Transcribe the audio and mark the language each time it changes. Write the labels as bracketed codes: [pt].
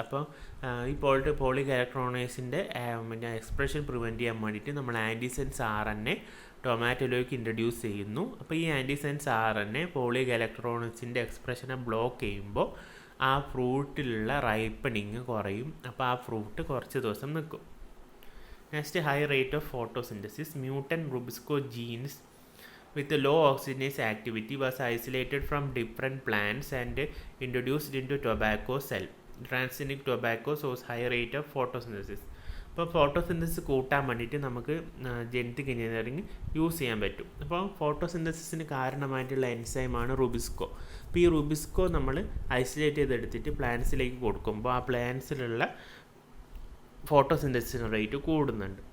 [ml] അപ്പോൾ ഈ പോളിഗാലക്ടറോണേസിൻ്റെ പിന്നെ എക്സ്പ്രഷൻ പ്രിവെൻറ്റ് ചെയ്യാൻ വേണ്ടിയിട്ട് നമ്മൾ ആൻറ്റിസെൻസ് RNA ടൊമാറ്റോയിലേക്ക് ഇൻട്രൊഡ്യൂസ് ചെയ്യുന്നു. അപ്പോൾ ഈ ആൻറ്റിസെൻസ് RNA പോളിഗാലക്ടറോണേസിൻ്റെ എക്സ്പ്രഷനെ ബ്ലോക്ക് ചെയ്യുമ്പോൾ ആ ഫ്രൂട്ടിലുള്ള റൈപ്പണിങ് കുറയും. അപ്പോൾ ആ ഫ്രൂട്ട് കുറച്ച് ദിവസം നിൽക്കും. [en] Next, high rate of photosynthesis. Mutant rubisco genes with low oxygenase activity was isolated from different plants and introduced into tobacco cell. Transgenic tobacco shows high rate of photosynthesis. [ml] അപ്പോൾ photosynthesis കൂട്ടാൻ വേണ്ടിയിട്ട് നമുക്ക് genetic engineering use ചെയ്യാൻ പറ്റും. അപ്പോൾ ഫോട്ടോസിന്തസിസിന് കാരണമായിട്ടുള്ള എൻസൈമാണ് RuBisCO. അപ്പോൾ ഈ RuBisCO നമ്മൾ ഐസൊലേറ്റ് ചെയ്തെടുത്തിട്ട് പ്ലാന്റ്സിലേക്ക് കൊടുക്കുമ്പോൾ ആ പ്ലാന്റ്സിലുള്ള ഫോട്ടോസിന്തസിസ് റേറ്റ് കൂടുന്നുണ്ട്.